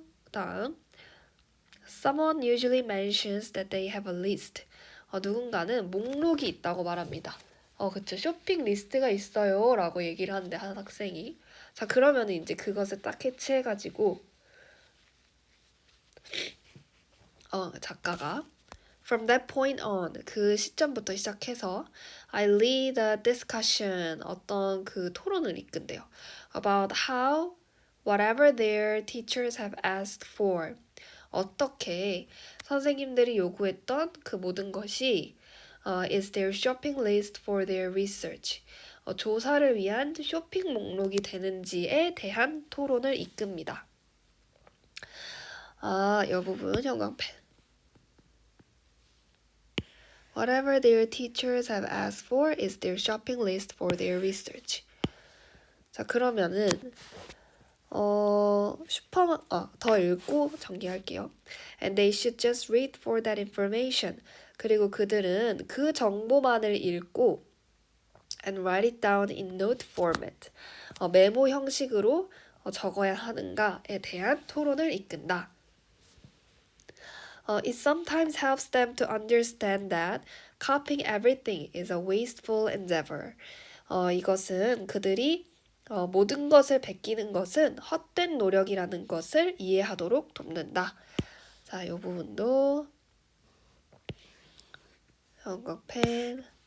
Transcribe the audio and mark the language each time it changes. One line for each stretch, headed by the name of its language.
Korean: 다음
English: Someone usually mentions that they have a list.
Korean: 누군가는 목록이 있다고 말합니다. 그쵸. 쇼핑 리스트가 있어요 라고 얘기를 하는데 한 학생이 자 그러면 이제 그것을 딱 캐치해가지고 작가가
English: From that point on
Korean: 그 시점부터 시작해서
English: I lead a discussion
Korean: 어떤 그 토론을 이끈대요.
English: About how whatever their teachers have asked for
Korean: 어떻게 선생님들이 요구했던 그 모든 것이
English: is their shopping list for their research.
Korean: 조사를 위한 쇼핑 목록이 되는지에 대한 토론을 이끕니다. 이 부분 형광펜.
English: Whatever their teachers have asked for is their shopping list for their research.
Korean: 자, 그러면은 더 읽고 정리할게요.
English: And they should just read for that information.
Korean: 그리고 그들은 그 정보만을 읽고
English: and write it down in note format.
Korean: 메모 형식으로 적어야 하는가에 대한 토론을 이끈다.
English: It sometimes helps them to understand that copying everything is a wasteful endeavor.
Korean: 이것은 그들이 모든 것을 베끼는 것은 헛된 노력이라는 것을 이해하도록 돕는다. 자, 이 부분도 형광펜.